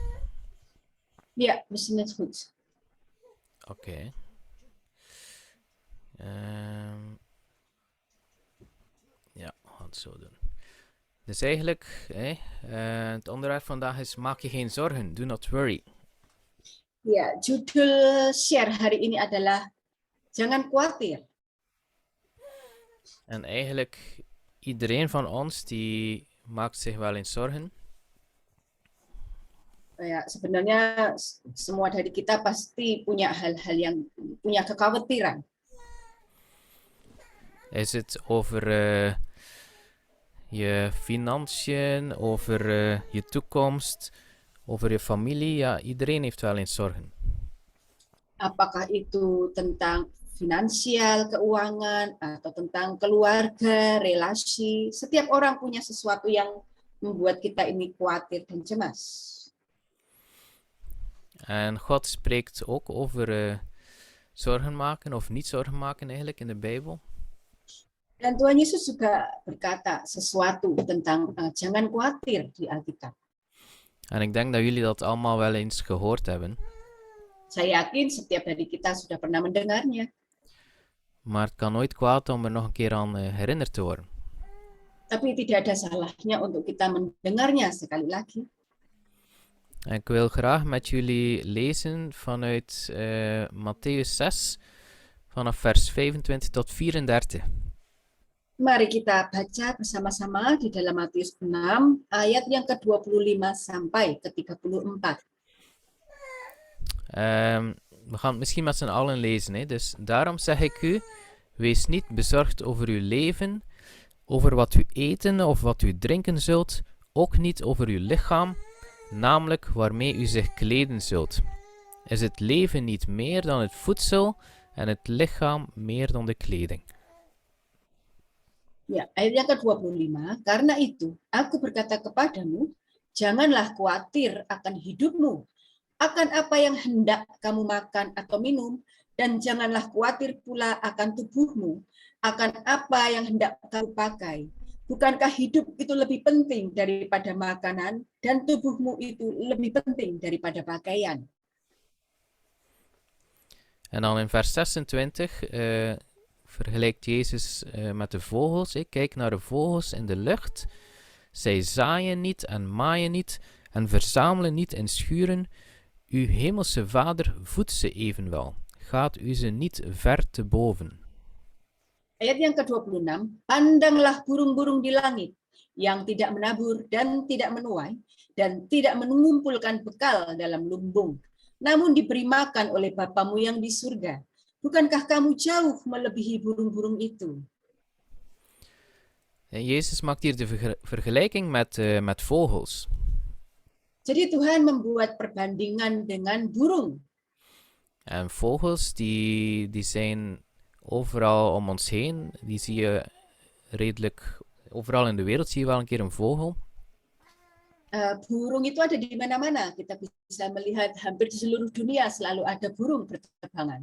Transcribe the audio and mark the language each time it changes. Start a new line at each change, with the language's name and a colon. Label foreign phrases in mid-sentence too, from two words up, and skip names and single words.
Dutch: Ya, we zien het goed. Oké. Ja, we gaan het zo doen. Dus eigenlijk, het onderwerp vandaag is: maak je geen zorgen,
English: do not worry.
Indonesian: Ya, judul share hari ini adalah jangan khawatir.
Dutch: En eigenlijk, iedereen van ons die maakt zich wel eens zorgen.
Indonesian: Ya, sebenarnya semua dari kita pasti punya hal-hal yang punya kekhawatiran.
Dutch: Is het over je financiën, over je toekomst, over je familie? Ja, iedereen heeft wel eens zorgen.
Indonesian: Apakah itu tentang finansial, keuangan, atau tentang keluarga, relasi. Setiap orang punya sesuatu yang membuat kita ini khawatir dan cemas.
Dutch: En God spreekt ook over zorgen maken of niet zorgen maken eigenlijk in de Bijbel.
Indonesian: Dan Tuhan Yesus juga berkata sesuatu tentang jangan khawatir di Alkitab.
Dutch: En ik denk dat jullie dat allemaal wel eens gehoord hebben.
Indonesian: Saya yakin setiap dari kita sudah pernah mendengarnya.
Dutch: Maar het kan nooit kwaad om er nog een keer aan herinnerd te worden.
Indonesian: Tapi tidak ada salahnya untuk kita mendengarnya sekali lagi.
Dutch: En ik wil graag met jullie lezen vanuit Mattheüs 6, vanaf vers 25 tot 34.
Indonesian: Mari kita baca bersama-sama di dalam Matius 6 ayat yang ke-25 sampai ke-34.
Dutch: We gaan het misschien met z'n allen lezen. Hè? Dus daarom zeg ik u, wees niet bezorgd over uw leven, over wat u eten of wat u drinken zult, ook niet over uw lichaam, namelijk waarmee u zich kleden zult. Is het leven niet meer dan het voedsel en het lichaam meer dan de kleding?
Indonesian: Ya, ayat yang ke-25, karena itu aku berkata kepadamu, janganlah khawatir akan hidupmu, akan apa yang hendak kamu makan atau minum, dan janganlah khawatir pula akan tubuhmu, akan apa yang hendak kamu pakai. Bukankah hidup itu lebih penting daripada makanan dan tubuhmu itu lebih penting daripada pakaian?
Dutch: En dan in vers 26 vergelijkt Jezus met de vogels. Kijk naar de vogels in de lucht. Zij zaaien niet en maaien niet en verzamelen niet in schuren. Uw hemelse Vader voedt ze evenwel. Gaat u ze niet ver te boven?
Indonesian: Ayat yang ke-26, pandanglah burung-burung di langit yang tidak menabur dan tidak menuai dan tidak mengumpulkan bekal dalam lumbung, namun diberi makan oleh Bapamu yang di surga. Bukankah kamu jauh melebihi burung-burung itu?
Dutch: En Jezus maakt hier de vergelijking met vogels.
Indonesian: Jadi Tuhan membuat perbandingan dengan burung.
Dutch: En vogels die zijn overal om ons heen. Die zie je redelijk overal in de wereld, zie je wel een keer een vogel.
Indonesian: Burung itu ada di mana-mana. Kita bisa melihat hampir di seluruh dunia selalu ada burung berterbangan.